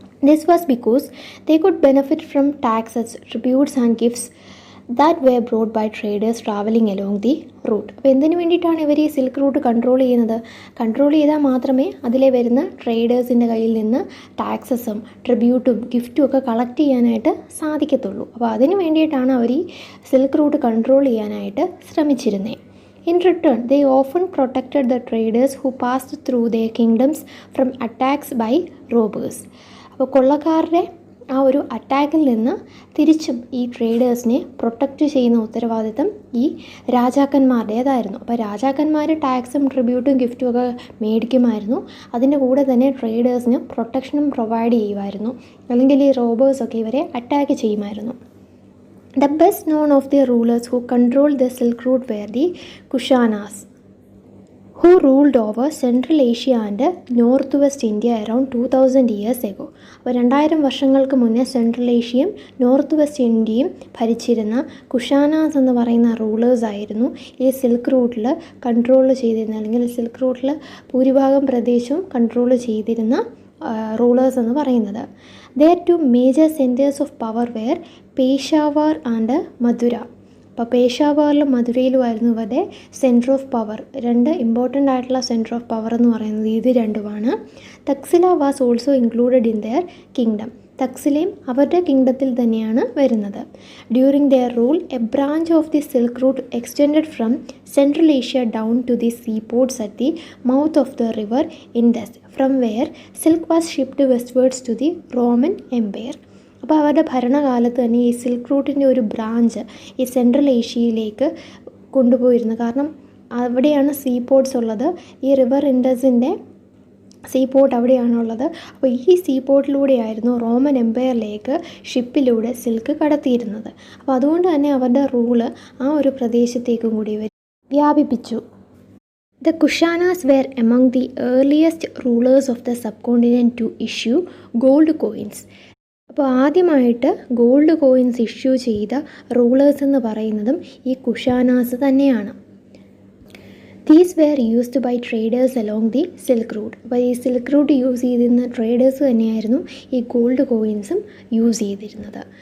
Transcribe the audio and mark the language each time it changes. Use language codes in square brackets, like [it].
[en] This was because they could benefit from taxes, tributes and gifts that were brought by traders traveling along the route. [ml] അപ്പോൾ എന്തിനു വേണ്ടിയിട്ടാണ് ഇവർ ഈ silk route control ചെയ്യുന്നത്? Control ചെയ്താൽ മാത്രമേ അതിലെ വരുന്ന ട്രേഡേഴ്സിൻ്റെ കയ്യിൽ നിന്ന് ടാക്സസും ട്രിബ്യൂട്ടും ഗിഫ്റ്റും ഒക്കെ കളക്ട് ചെയ്യാനായിട്ട് സാധിക്കത്തുള്ളൂ. അപ്പോൾ അതിന് വേണ്ടിയിട്ടാണ് അവർ ഈ സിൽക്ക് റൂട്ട് കൺട്രോൾ ചെയ്യാനായിട്ട് ശ്രമിച്ചിരുന്നത്. [en] In return, they often protected the traders who passed through their kingdoms from attacks by robbers. [ml] അപ്പോൾ കൊള്ളക്കാരുടെ ആ ഒരു അറ്റാക്കിൽ നിന്ന് തിരിച്ചും ഈ ട്രേഡേഴ്സിനെ പ്രൊട്ടക്റ്റ് ചെയ്യുന്ന ഉത്തരവാദിത്തം ഈ രാജാക്കന്മാരുടേതായിരുന്നു. അപ്പോൾ രാജാക്കന്മാർ ടാക്സും ട്രിബ്യൂട്ടും ഗിഫ്റ്റും ഒക്കെ മേടിക്കുമായിരുന്നു. അതിൻ്റെ കൂടെ തന്നെ ട്രേഡേഴ്സിന് പ്രൊട്ടക്ഷനും പ്രൊവൈഡ് ചെയ്യുമായിരുന്നു, അല്ലെങ്കിൽ ഈ റോബേഴ്സൊക്കെ ഇവരെ അറ്റാക്ക് ചെയ്യുമായിരുന്നു. [en] The best known of the rulers who controlled the Silk Route were the Kushanas, who ruled over Central Asia and Northwest India around 2000 years ago. [ml] അപ്പോൾ 2000 വർഷങ്ങൾക്ക് മുന്നേ സെൻട്രൽ ഏഷ്യയും നോർത്ത് വെസ്റ്റ് ഇന്ത്യയും ഭരിച്ചിരുന്ന കുഷാനാസ് എന്ന് പറയുന്ന റൂളേഴ്സ് ആയിരുന്നു ഈ സിൽക്ക് റൂട്ടിൽ കൺട്രോൾ ചെയ്തിരുന്ന, അല്ലെങ്കിൽ സിൽക്ക് റൂട്ടിൽ ഭൂരിഭാഗം പ്രദേശവും കൺട്രോൾ ചെയ്തിരുന്ന റൂളേഴ്സ് എന്ന് പറയുന്നത്. [en] Their two major centers of power were Peshawar and Mathura. [ml] അപ്പോൾ പേഷാവാറിലും മധുരയിലുമായിരുന്നു ഇവരുടെ സെൻറ്റർ ഓഫ് പവർ. രണ്ട് ഇമ്പോർട്ടൻ്റ് ആയിട്ടുള്ള സെൻറ്റർ ഓഫ് പവർ എന്ന് പറയുന്നത് ഇത് രണ്ടുമാണ്. [en] Taxila was also included in their kingdom. [ml] തക്സിലയും അവരുടെ കിങ്ഡത്തിൽ തന്നെയാണ് വരുന്നത്. [en] During their rule a branch of the silk route extended from central Asia down to the sea ports at the mouth of the river Indus, from where silk was shipped westwards to the Roman Empire. [ml] അപ്പോൾ അവരുടെ ഭരണകാലത്ത് തന്നെ ഈ silk റൂട്ടിൻ്റെ ഒരു branch ഈ central ഏഷ്യയിലേക്ക് കൊണ്ടുപോയിരുന്നു. കാരണം അവിടെയാണ് see ports ഉള്ളത്. ഈ റിവർ ഇൻഡസിൻ്റെ സീ പോർട്ട് അവിടെയാണുള്ളത്. അപ്പോൾ ഈ സീ പോർട്ടിലൂടെയായിരുന്നു റോമൻ എംപയറിലേക്ക് ഷിപ്പിലൂടെ സിൽക്ക് കടത്തിയിരുന്നത്. അപ്പോൾ അതുകൊണ്ട് തന്നെ അവരുടെ റൂള് ആ ഒരു പ്രദേശത്തേക്കും കൂടി വ്യാപിപ്പിച്ചു. [en] The Kushanas were among the earliest rulers of the subcontinent to issue gold coins. [ml] അപ്പോൾ ആദ്യമായിട്ട് ഗോൾഡ് കോയിൻസ് ഇഷ്യൂ ചെയ്ത റൂളേഴ്സ് എന്ന് പറയുന്നതും ഈ കുഷാനാസ് തന്നെയാണ്. [en] These were used by traders along the silk route. [ml] അപ്പോൾ ഈ സിൽക്ക് റൂട്ട് യൂസ് ചെയ്തിരുന്ന ട്രേഡേഴ്സ് തന്നെയായിരുന്നു ഈ ഗോൾഡ് കോയിൻസും യൂസ് ചെയ്തിരുന്നത്.